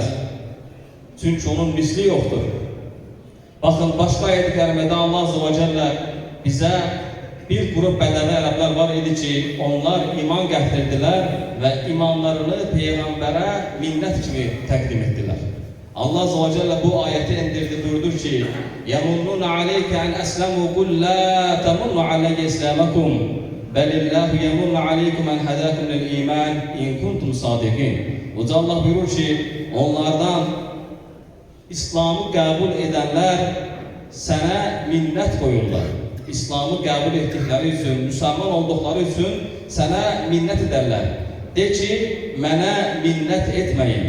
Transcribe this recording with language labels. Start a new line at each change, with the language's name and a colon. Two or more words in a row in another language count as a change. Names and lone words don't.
Turkish: Çünkü onun misli yoktur. Bakın başka ayet-i kerimede Allah
Arabic: عز وجل
Turkish: bize bir grup bedeni Ərəblər var idi ki onlar iman getirdiler ve imanlarını Peygamber'e minnet gibi takdim ettiler.
Arabic: Allah عز وجل
Turkish: bu ayeti indirdi buyurdu ki
Arabic: يَمُنُّونَ عَلَيْكَ أَنْ أَسْلَمُوا قُلْ لَا تَمُنُّ عَلَيَّ إِسْلَامَكُمْ بَلِ اللّٰهُ يَمُنُّ عَلَيْكُمْ أَنْ هَدَاكُمْ لِلْإِيمَانِ اِنْ كُنْتُمْ صَادِقِينَ
Turkish: Allah buyurur ki onlardan İslam'ı kabul edenler sana minnet koyurlar. İslam'ı kabul ettikleri için, Müslüman oldukları için sana minnet ederler. De ki, mənə minnet etmeyin.